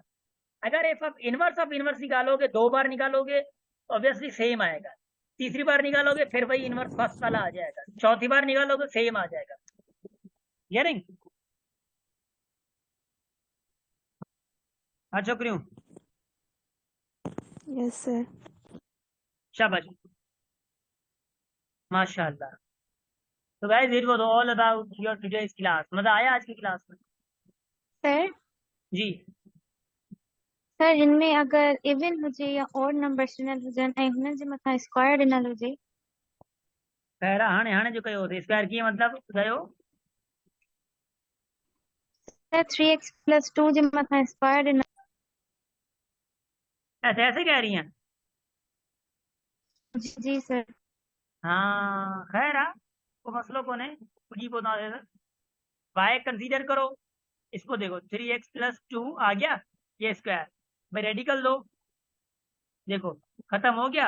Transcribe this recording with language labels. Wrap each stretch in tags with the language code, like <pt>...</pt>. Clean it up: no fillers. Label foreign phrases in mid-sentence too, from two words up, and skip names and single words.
<ur>اگر</ur> <en>f of inverse</en> <ur>نکالو گے، 2 بار نکالو گے تو</ur> <en>obviously same</en> <ur>آئے گا، تیسری بار نکالو گے پھر وہی</ur> <en>inverse first</en> <ur>والا آ جائے گا، چوتھی بار نکالو گے سیم آ جائے گا. ہیئرنگ ہاں چھوکریوں,</ur> <en>Yes sir.</en> <ur>شاباش ماشاءاللہ.</ur> <en>to guys it was all about your today's class,</en> <ur>مزا آیا آج کی کلاس میں.</ur> <en>सर</en> <ur>जी</ur> <sd>सर</sd> <ur>ان میں اگر</ur> <sd>इवन हुजे या और नंबर्स ॾिनल हुजनि ऐं हुननि जे मथां स्क्वायर ॾिनल हुजे। पहिरा हाणे हाणे जो कयो स्क्वायर कीअं मतलब कयो, सर 3x+2 जे मथां स्क्वायर ॾिनल।</sd> <ur>ایسے ایسے کہہ رہی ہیں. جی سر. ہاں خیر ہے، وہ مسلو کو نے کچھ ہی بتا دے,</ur> <en>y consider</en> <ur>کرو، اس کو دیکھو 3x+2 آ گیا، یہ اسکوائر بھائی ریڈیکل دو، دیکھو ختم ہو گیا.</ur>